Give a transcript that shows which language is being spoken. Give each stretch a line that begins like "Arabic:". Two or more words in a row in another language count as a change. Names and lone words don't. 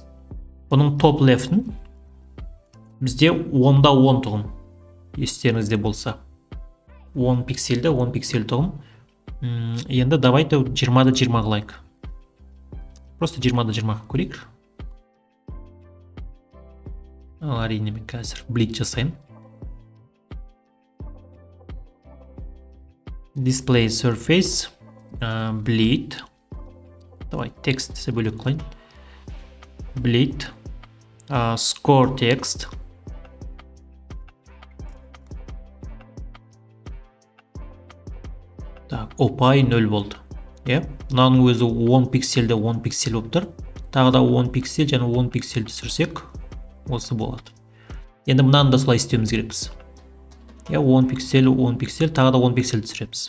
Kazakh: Бұның
English: top left'ін
Kazakh: бізде 10-да 10 тұғым, естеріңізде болса. 10 пиксельді 10 пиксель тұғым. Енді давайте 20-да 20 қылайық. Просто 20-да 20 көрейік. Әрине мен қазір bleed жасайын.
English: Display surface bleed.
Kazakh: Давай текстті бөлек қылайын.
English: Bleed score text.
Kazakh: Так, опай 0 болды. Мынаның өзі 10 пиксельде 10 пиксель болып тұр. Тағы да 10 пиксель және 10 пиксель түсірсек, осы болады. Енді мынаны да солай істеуіміз керекпіз. 10 пиксель, 10 пиксель, тағы да 10 пиксель түсіреміз.